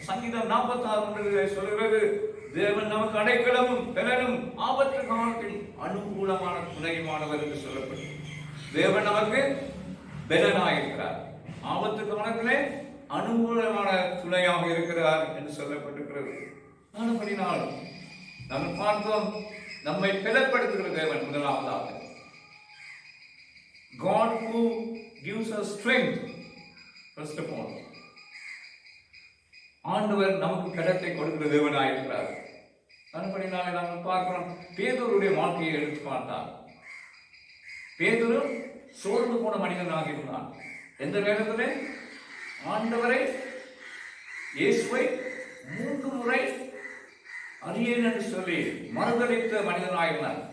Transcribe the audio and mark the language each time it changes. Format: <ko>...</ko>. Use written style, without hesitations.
<ta>சங்கீதம் 46 சொல்கிறது, தேவன் நமக்கு அடைக்கலமும் பலனும் ஆபத்து காலத்தில் அனுகூலமான துணையுமானவர் என்று சொல்லப்படும். தேவன் நமக்கு பலனாயிருக்கிறார், ஆபத்து காலத்திலே அனுகூலமான துணையாக இருக்கிறார் என்று சொல்லப்பட்டிருக்கிறது. அப்படினால் நம்ம பார்த்தோம், நம்மை பலப்படுத்துகிற தேவன் முதலாவதாக.</ta> <en>God who gives us strength, first of all.</en> <ta>ஆண்டவர் நமக்கு கடத்தை கொடுக்கிற தேவனாயிருக்கிறார். அதுபடினாலே நாங்கள் பார்க்கிறோம், பேதுருடைய வாழ்க்கையை எடுத்து பார்த்தார். பேதுரு சோர்ந்து போன மனிதனாக இருந்தான். எந்த நேரத்திலே ஆண்டவரை இயேசுவை 3 முறை அறியேன் என்று சொல்லி மறுதளித்த மனிதனாயிருந்தான்.</ta>